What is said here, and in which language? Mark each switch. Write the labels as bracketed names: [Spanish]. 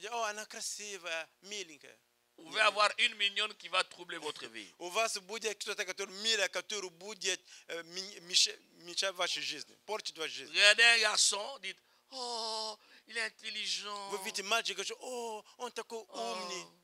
[Russian] О, она красивая, миленькая. [French] Vous pouvez avoir une mignonne qui va troubler votre vie. [Russian] У вас будет кто-то, который милый, который будет мешать вашей жизни, портить вашу жизнь. [French] Regardez un garçon, dites, oh, il est intelligent. [Russian] Вы видите мальчика, что, о, он такой умный,